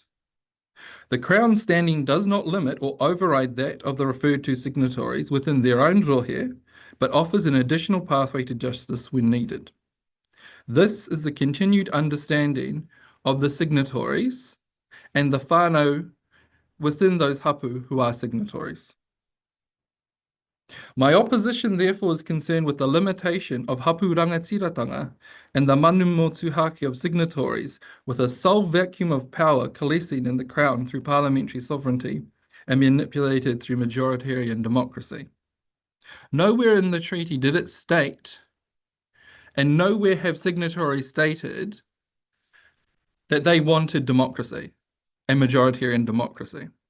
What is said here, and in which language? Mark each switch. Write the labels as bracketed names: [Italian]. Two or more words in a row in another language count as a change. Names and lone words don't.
[English] The Crown's standing does not limit or override that of the referred to signatories within their own rohe, but offers an additional pathway to justice when needed. This is the continued understanding of the signatories and the whānau within those hapu who are signatories. My opposition therefore is concerned with the limitation of [Māori] hapu rangatiratanga [English] and the [Māori] manu motuhake [English] of signatories with a sole vacuum of power coalescing in the Crown through parliamentary sovereignty and manipulated through majoritarian democracy. Nowhere in the treaty did it state, and nowhere have signatories stated, that they wanted democracy and majoritarian democracy.